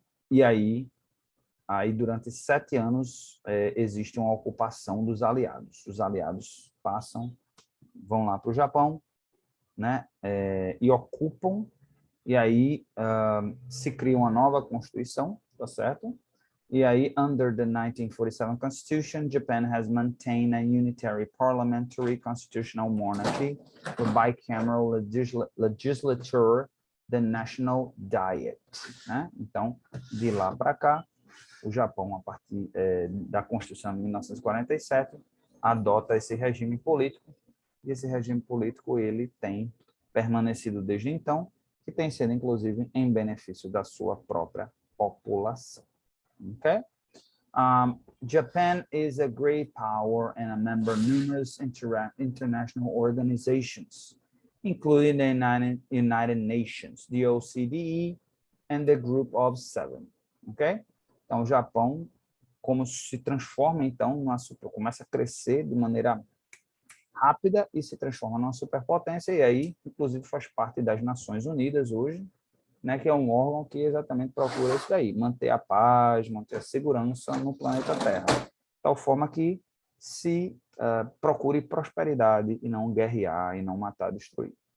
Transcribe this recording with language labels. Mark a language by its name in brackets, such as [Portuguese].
[Portuguese] E aí durante 7 anos existe uma ocupação dos aliados. Os aliados vão lá para o Japão, né? E ocupam, e aí se cria uma nova constituição, tá certo? E aí, [English] under the 1947 Constitution, Japan has maintained a unitary parliamentary constitutional monarchy, the bicameral legislature, the National Diet, né? [Portuguese] Então, de lá para cá, o Japão, a partir da Constituição de 1947, adota esse regime político, e esse regime político ele tem permanecido desde então, e tem sido, inclusive, em benefício da sua própria população. Okay? [English] Japan is a great power and a member of numerous international organizations, including the United Nations, the OCDE, and the Group of Seven. Ok? [Portuguese] Então, o Japão, como se transforma, então, começa a crescer de maneira rápida e se transforma numa superpotência, e aí, inclusive, faz parte das Nações Unidas hoje, né, que é um órgão que exatamente procura isso daí, manter a paz, manter a segurança no planeta Terra, de tal forma que se procure prosperidade e não guerrear, e não matar, destruir.